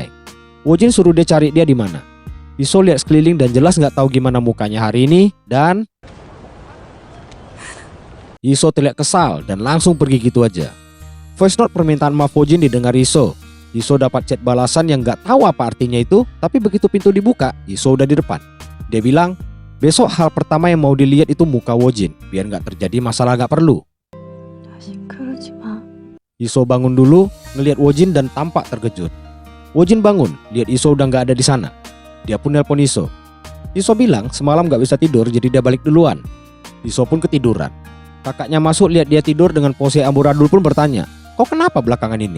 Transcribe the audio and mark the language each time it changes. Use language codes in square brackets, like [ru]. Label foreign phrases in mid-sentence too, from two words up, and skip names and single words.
[id] Wojin suruh dia cari dia di mana. Yiso lihat sekeliling dan jelas nggak tahu gimana mukanya hari ini dan Yiso terlihat kesal dan langsung pergi gitu aja. [en] Voice note [id] permintaan maaf Wojin didengar Yiso. Yiso dapat chat balasan yang nggak tahu apa artinya itu, tapi begitu pintu dibuka, Yiso udah di depan. Dia bilang, besok hal pertama yang mau dilihat itu muka Wojin, biar nggak terjadi masalah nggak perlu. [ko] 다시 그러지 마. [id] Yiso bangun dulu, ngelihat Wojin dan tampak terkejut. Wojin bangun, lihat Yiso udah nggak ada di sana. Dia pun nelpon Yiso. Yiso bilang semalam nggak bisa tidur jadi dia balik duluan. Yiso pun ketiduran. Kakaknya masuk lihat dia tidur dengan pose amburadul pun bertanya, kok kenapa belakangan ini?